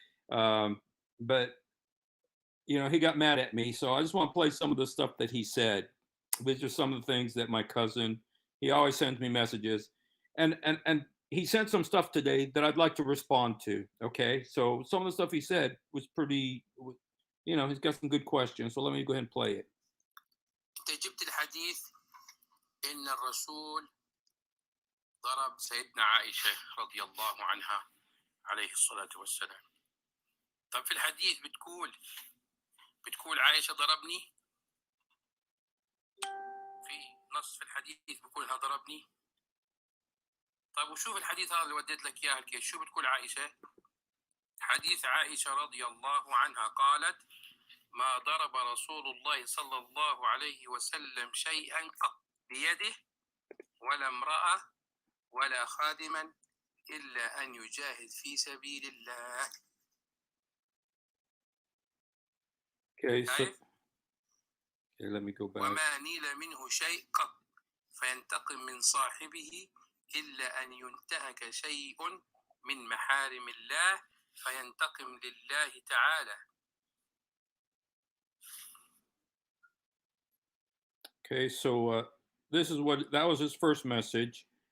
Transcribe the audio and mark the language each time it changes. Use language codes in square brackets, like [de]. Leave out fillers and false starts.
[en] But he got mad at me, so I just want to play some of the stuff that he said. These are some of the things that my cousin. He always sends me messages, and he sent some stuff today that I'd like to respond to. Okay, so some of the stuff he said was pretty. He's got some good questions. So let me go ahead and play it. [ar] جبت الحديث إن الرسول ضرب سيدنا عائشة رضي الله عنها عليه الصلاة والسلام. طب في الحديث بتقول عائشة ضربني، في نص في الحديث بيقول انها ضربني. طيب وشوف الحديث هذا اللي وديت لك اياه الكيس، شو بتقول عائشة؟ حديث عائشة رضي الله عنها قالت: ما ضرب رسول الله صلى الله عليه وسلم شيئا قط بيده ولا امرأة ولا خادما إلا أن يجاهد في سبيل الله. [en] Okay, so let me go back. [ar] وما نيل منه شيء قط فينتقم من صاحبه إلا أن ينتهك شيء من محارم الله فينتقم لله تعالى. [en] Okay, so this is that was his first message.